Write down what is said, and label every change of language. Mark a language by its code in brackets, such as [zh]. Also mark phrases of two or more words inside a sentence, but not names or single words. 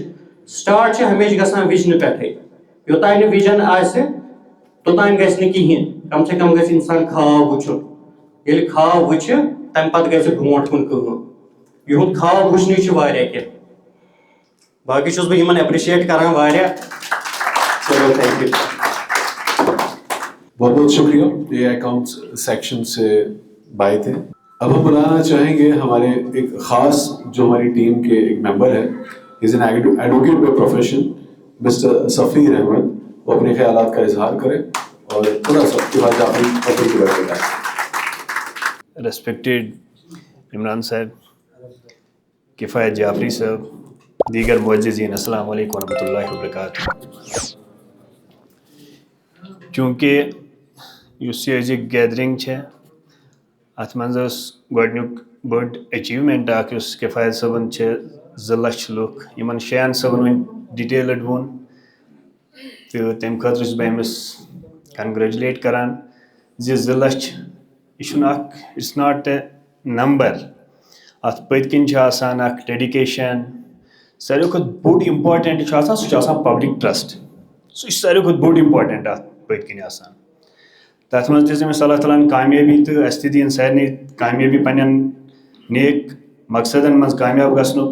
[ks] سٹارٹ چھِ ہمیشہِ گژھان وِجنہٕ پٮ۪ٹھٕے. یوٚتانۍ نہٕ وِجن آسہِ توٚتانۍ گژھِ نہٕ کِہینۍ. کم سے کم گژھِ اِنسان خاب وٕچھُن. ییٚلہِ خاب وٕچھِ تمہِ پتہٕ گژھِ برونٛٹھ کُن کٲم. یِہُنٛد خاب وٕچھنٕے چھُ واریاہ کینٛہہ. باقٕے چھُس بہٕ یِمن ایپرِشیٹ کران واریاہ. [en] چلو thank you. [ur] بہت بہت شکریہ. یہ اکاؤنٹس سیکشن سے بھائی تھے. اب ہم بلانا چاہیں گے ہمارے ایک خاص جو ہماری ٹیم کے ایک ممبر ہے, [en] is an advocate by profession, مسٹر سفیر احمد. [ur] وہ اپنے خیالات کا اظہار کرے اور تھوڑا سا کفایت جعفری کے بارے میں بتائیں. ریسپیکٹڈ عمران صاحب, کفایت جعفری صاحب, دیگر معززین, [ar] السلام علیکم ورحمۃ اللہ وبرکاتہ. [ks] چونکہ یُس یہِ أزِچ گیدرِنٛگ چھےٚ اَتھ منٛز ٲس گۄڈنیُک بٔڑ ایچیٖومٮ۪نٛٹ اَکھ یُس کِفایت صٲبَن چھِ 2 لَچھ لُکھ یِمن 6 صٲبَن وۄنۍ ڈِٹیلٕڈ ووٚن تہٕ تَمہِ خٲطرٕ چھُس بہٕ أمِس کنگریچُلیٹ کران زِ 2 لَچھ یہِ چھُنہٕ اکھ, [en] it's not a number. [ks] اَتھ پٔتۍ کِنۍ چھِ آسان اکھ ڈیڈِکیشن. ساروی کھۄتہٕ بوٚڑ اِمپاٹنٹ چھُ آسان سُہ چھُ آسان [en] public trust. [ks] سُہ چھُ ساروی کھۄتہٕ بوٚڑ اِمپاٹنٹ اَتھ پٔتۍ کِنۍ آسان. تَتھ منٛز دِژ أمِس اللہ تعالیٰ ہن کامیٲبی تہٕ اَسہِ تہِ دِیِن سارنٕے کامیٲبی پنٕنٮ۪ن نیک مقصدن منٛز کامیاب گژھنُک.